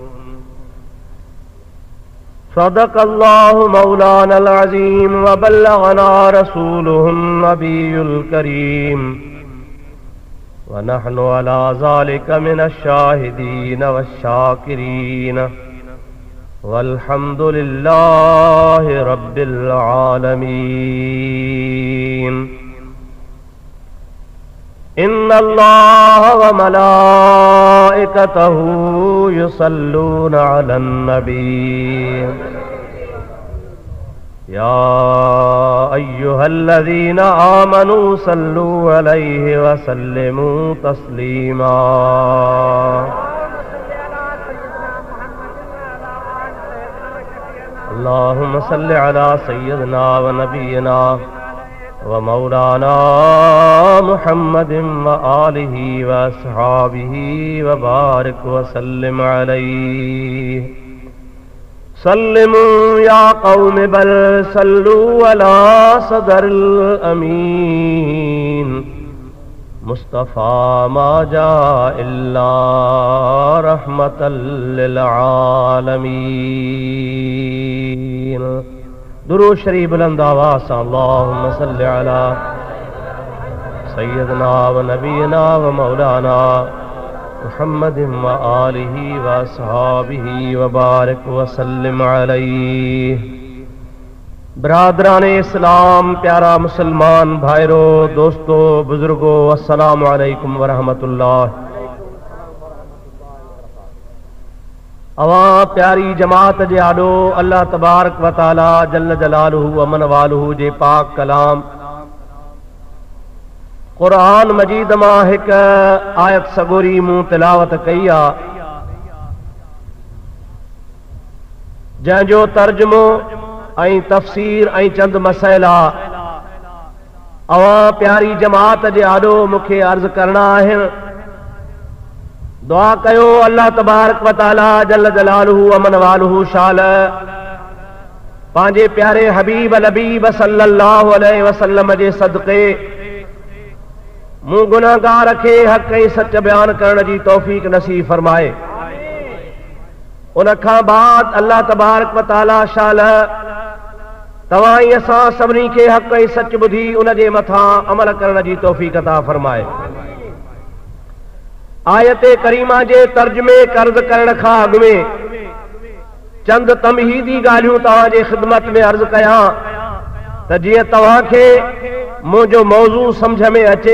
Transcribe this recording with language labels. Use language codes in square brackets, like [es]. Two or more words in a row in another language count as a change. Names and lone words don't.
[ar] صدق الله مولانا العظيم وبلغنا رسوله النبي الكريم ونحن على ذلك من الشاهدين والشاكرين والحمد لله رب العالمين. إن الله وملائكته يصلون على النبي يا أيها الذين آمنوا صلوا عليه وسلموا تسليما. اللهم صل على سيدنا ونبينا ومولانا محمد وآله وأصحابه وبارك وسلم عليه. سلموا يا قوم بل صلوا على صدر الأمين مصطفى ما جاء إلا رحمة للعالمين. [ur] درود شریف بلند آواز سے [ar] اللهم صل على سيدنا ونبينا ومولانا محمد وآله وأصحابه وبارك وسلم عليه. [ur] برادران اسلام، پیارا مسلمان بھائیوں، دوستوں، بزرگوں, [ar] السلام عليكم ورحمة الله. [sd] अवां प्यारी जमात जे आॾो अल्लाह [ar] تبارك وتعالى جل جلاله وعم نواله [sd] जे पाक कलाम क़ुरान मजीद मां हिक आयत सगोरी मूं तिलावत कई आ, जंहिंजो तर्जुमो ऐं तफ़सीर ऐं चंद मसइला अवां प्यारी जमात जे आॾो मूंखे अर्ज़ करणा आहिनि। दुआ कयो अल्लाह [ar] تبارك وتعالى جل جلاله عم نواله [sd] शाल पांजे प्यारे हबीब लबीब [ar] صلى الله عليه وسلم [sd] जे सदक़े मूं गुनाहगार खे हक़ ऐं सच बयान करण जी तौफ़ीक नसीब फरमाए। उन खां बाद अल्लाह [ar] تبارك وتعالى [sd] शाल तव्हां ई असां सभिनी खे हक़ ऐं सच ॿुधी उन जे मथां अमल करण जी तौफ़ीक अता फरमाए। आयत करीमा जे तर्जुमे कर्ज़ करण खां अॻु में चंद तमहीदी ॻाल्हियूं तव्हांजे ख़िदमत में अर्ज़ कयां त जीअं तव्हांखे मुंहिंजो मौज़ू सम्झ में अचे।